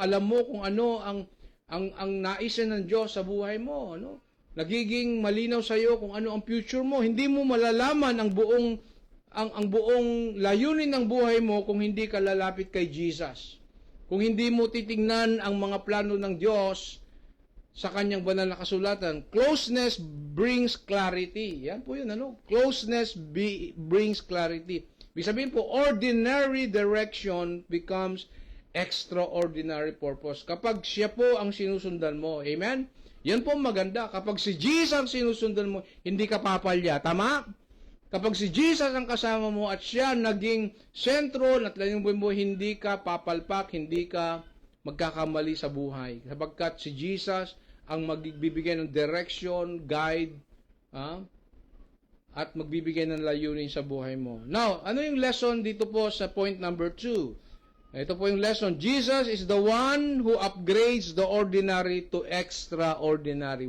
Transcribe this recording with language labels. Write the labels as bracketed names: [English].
[Filipino] Alam mo kung ano ang naisin ng Diyos sa buhay mo, ano? Nagiging malinaw sa iyo kung ano ang future mo. Hindi mo malalaman ang buong layunin ng buhay mo kung hindi ka lalapit kay Jesus. Kung hindi mo titingnan ang mga plano ng Diyos sa kanyang banal na kasulatan. [English] Closeness brings clarity. [Filipino] Yan po yun, ano? [English] Closeness brings clarity. [Filipino] Ibig sabihin po, [English] ordinary direction becomes extraordinary purpose. [Filipino] Kapag siya po ang sinusundan mo. Amen? Yan po maganda. Kapag si Jesus ang sinusundan mo, hindi ka papalya. Tama? Kapag si Jesus ang kasama mo at siya naging sentro at layong buhay mo, hindi ka papalpak, hindi ka magkakamali sa buhay. Sapagkat si Jesus ang magbibigay ng direction, guide, at magbibigay ng layunin sa buhay mo. [English] Now, [Filipino] ano yung lesson dito po sa point number 2? Ito po yung lesson. [English] Jesus is the one who upgrades the ordinary to extraordinary.